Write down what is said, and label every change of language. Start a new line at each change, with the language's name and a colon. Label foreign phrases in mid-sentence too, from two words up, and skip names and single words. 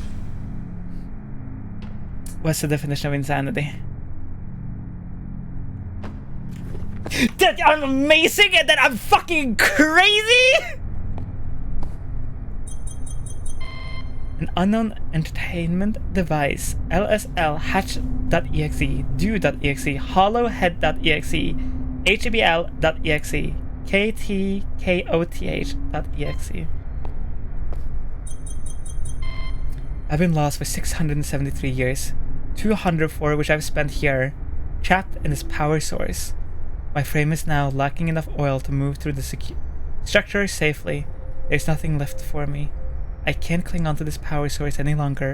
English: What's the definition of insanity? That I'm amazing and that I'm fucking crazy? An unknown entertainment device. LSL hatch.exe, do.exe, hollowhead.exe, habl.exe, ktkoth.exe. I've been lost for 673 years, 204 which I've spent here, trapped in this power source. My frame is now lacking enough oil to move through the structure safely. There's nothing left for me. I can't cling onto this power source any longer.